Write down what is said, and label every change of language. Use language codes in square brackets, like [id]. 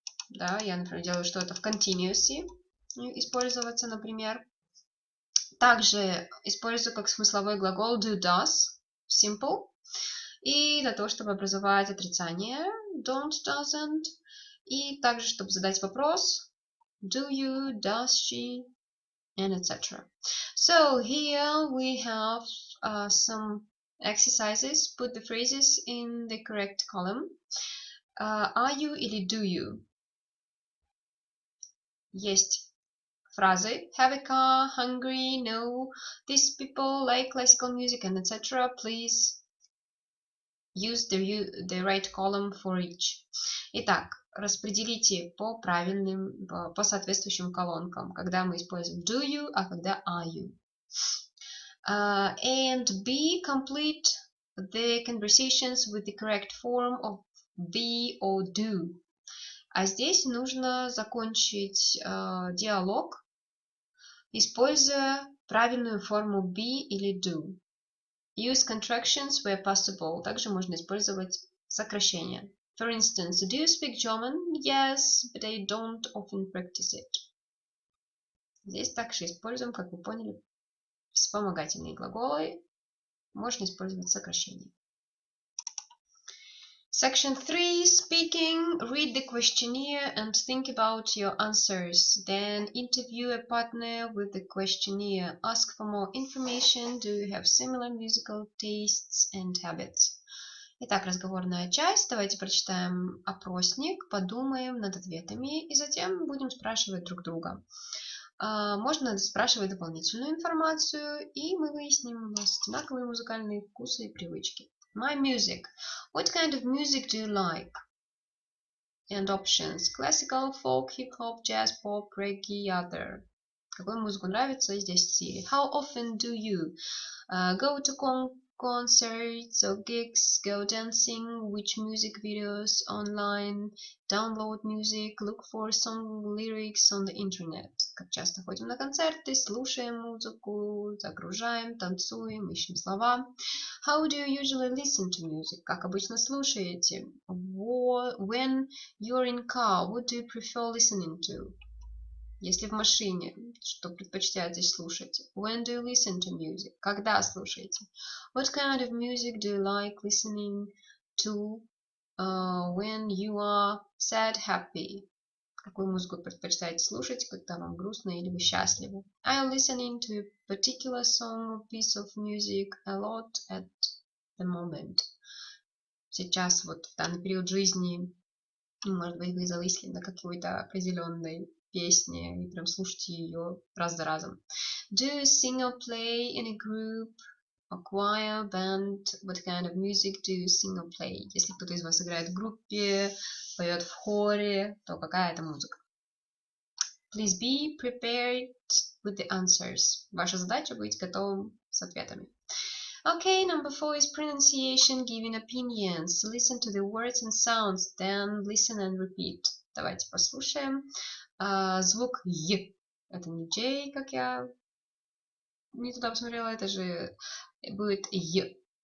[ru] Да, я, например, делаю что-то в continuous использоваться, например. Также использую как смысловой глагол do, does, simple. И для того, чтобы образовать отрицание don't, doesn't. И также, чтобы задать вопрос, do you, does she, and etc. [en] So here we have some exercises. Put the phrases in the correct column. Are you или do you? [ru] Есть фразы [en] have a car, hungry, no, these people like classical music, and etc. Please use the right column for each. [ru] Итак, распределите по правильным, по соответствующим колонкам, когда мы используем do you, а когда are you. [en] And B, complete the conversations with the correct form of be or do. [ru] А здесь нужно закончить диалог, используя правильную форму be или do. [en] Use contractions where possible. [ru] Также можно использовать сокращения. [en] For instance, do you speak German? Yes, but I don't often practice it. [ru] Здесь также используем, как вы поняли, вспомогательные глаголы. Можно использовать сокращения. [en] Section 3, speaking. Read the questionnaire and think about your answers. Then interview a partner with the questionnaire. Ask for more information. Do you have similar musical tastes and habits? [ru] Итак, разговорная часть. Давайте прочитаем опросник, подумаем над ответами и затем будем спрашивать друг друга. Можно спрашивать дополнительную информацию, и мы выясним, у нас одинаковые музыкальные вкусы и привычки. [en] My music. What kind of music do you like? And options. Classical, folk, hip-hop, jazz, pop, reggae, other. [ru] Какую музыку нравится? И здесь C. [en] How often do you go to concerts or gigs, go dancing, which music videos online, download music, look for song lyrics on the internet. [ru] Как часто ходим на концерты, слушаем музыку, загружаем, танцуем, ищем слова. [en] How do you usually listen to music? [ru] Как обычно слушаете? [en] When you're in car, what do you prefer listening to? [ru] Если в машине, что предпочитаете слушать? [en] When do you listen to music? [ru] Когда слушаете? [en] What kind of music do you like listening to when you are sad, happy? [ru] Какую музыку предпочитаете слушать, когда вам грустно или вы счастливы? [en] I am listening to a particular song or piece of music a lot at the moment. [ru] Сейчас, вот в данный период жизни, может быть, вы зависли на какой-то определенной песни и прям слушайте ее раз за разом. [en] Do you sing or play in a group, a choir, band? What kind of music do you sing or play? [ru] Если кто-то из вас играет в группе, поет в хоре, то какая это музыка? [en] Please be prepared with the answers. [ru] Ваша задача быть готовым с ответами. [en] Okay, number 4 is pronunciation, giving opinions. Listen to the words and sounds, then listen and repeat. [ru] Давайте послушаем. Звук «й». Это не «j», как я не туда посмотрела, это же будет «й».